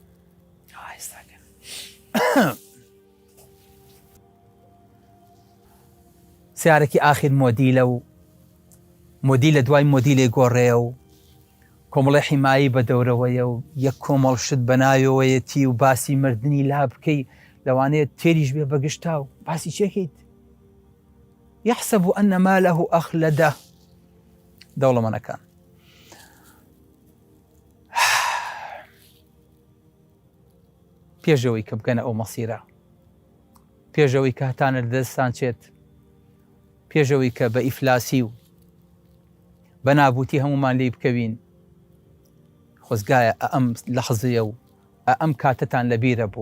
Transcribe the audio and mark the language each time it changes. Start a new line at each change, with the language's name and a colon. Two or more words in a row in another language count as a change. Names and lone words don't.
Central Kurdish: سیارێکی ئاخر مۆدیلە و مۆدیل لە دوای مۆدیلێ گۆڕێە و کۆمەڵی حیمایی بە دەورەوەیە و یەک کۆمەڵ شت بەناوەیەتی و باسی مردنی لا بکەی، لەوانەیە تێریش بێ بەگشتا و باسی چێکیت؟
Arabic: يحسب أن ماله أخلده.
Central Kurdish: دەوڵەمەنەکان پێشەوەی کە بکەنە ئەو مەسیرە، پێشەوەی کە هەتانە لەدەستان چێت، پێشەوەی کە بە ئیفلاسی و بە نابوتی هەمومان لێ بکەوین، خۆزگایە ئەم لەحزەیە و ئەم کاتتان لەبیرە بوو.